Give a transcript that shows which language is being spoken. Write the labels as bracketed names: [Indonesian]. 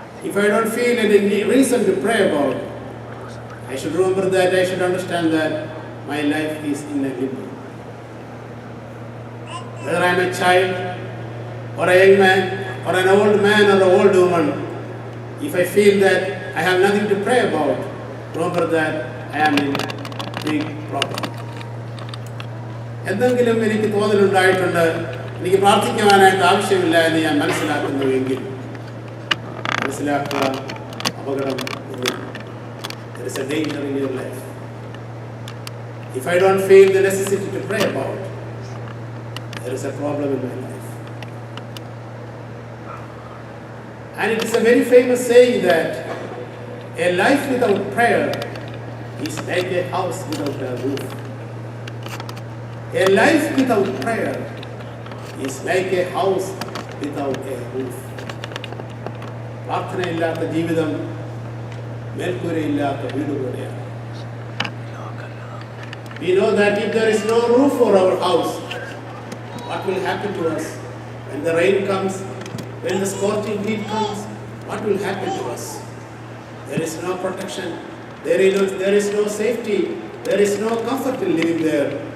[English] If I don't feel any reason to pray about, I should remember that, I should understand that my life is in a limbo. Whether I am a child or a young man or an old man or an old woman, if I feel that I have nothing to pray about, remember that I am in big problem. [Malayalam] എന്തെങ്കിലും എനിക്ക് തോന്നലുണ്ടായിട്ടുണ്ട്, എനിക്ക് പ്രാർത്ഥിക്കുവാനായിട്ട് ആവശ്യമില്ല എന്ന് ഞാൻ മനസ്സിലാക്കുന്നുവെങ്കിൽ മനസ്സിലാക്കുക, അപകടം. [English] There is a danger in your life. If I don't feel the necessity to pray about, there is a problem in my life. And it is a very famous saying that a life without prayer is like a house without a roof. A life without prayer is like a house without a roof. [Malayalam] പ്രാർത്ഥനയില്ലാത്ത ജീവിതം മേൽക്കൂരയില്ലാത്ത വീട് പോലെയാണ്. [English] We know that if there is no roof for our house, what will happen to us? When the rain comes, when the scorching heat comes, what will happen to us? There is no protection, there is no safety, there is no comfort in living there.